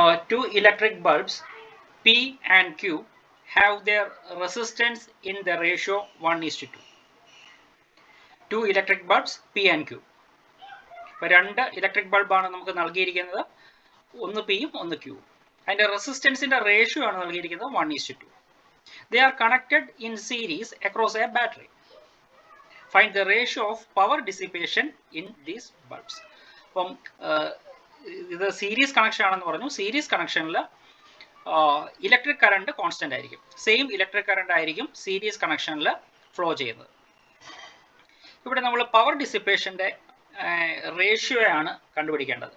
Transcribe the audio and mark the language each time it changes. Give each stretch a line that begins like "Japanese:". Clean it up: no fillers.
English: two electric bulbs P and Q have their resistance in the ratio 1:2. Two electric bulbs P and Q.
Malayalam: ഇപ്പോൾ രണ്ട് electric ബൾബാണ് നമുക്ക് നൽകിയിരിക്കുന്നത്, ഒന്ന് പിയും ഒന്ന് ക്യൂവും. അതിൻ്റെ റെസിസ്റ്റൻസിൻ്റെ റേഷ്യോ ആണ് നൽകിയിരിക്കുന്നത് 1:2.
English: They are connected in series across a battery. Find the ratio of power dissipation in these bulbs.
Malayalam: അപ്പം ഇത് സീരീസ് കണക്ഷൻ ആണെന്ന് പറഞ്ഞു. സീരീസ് കണക്ഷനിൽ ഇലക്ട്രിക് കറണ്ട് കോൺസ്റ്റന്റ് ആയിരിക്കും. സെയിം ഇലക്ട്രിക് കറണ്ട് ആയിരിക്കും സീരീസ് കണക്ഷനിൽ ഫ്ലോ ചെയ്യുന്നത്. ഇവിടെ നമ്മൾ പവർ ഡിസിപ്പേഷൻ്റെ റേഷ്യോ ആണ് കണ്ടുപിടിക്കേണ്ടത്.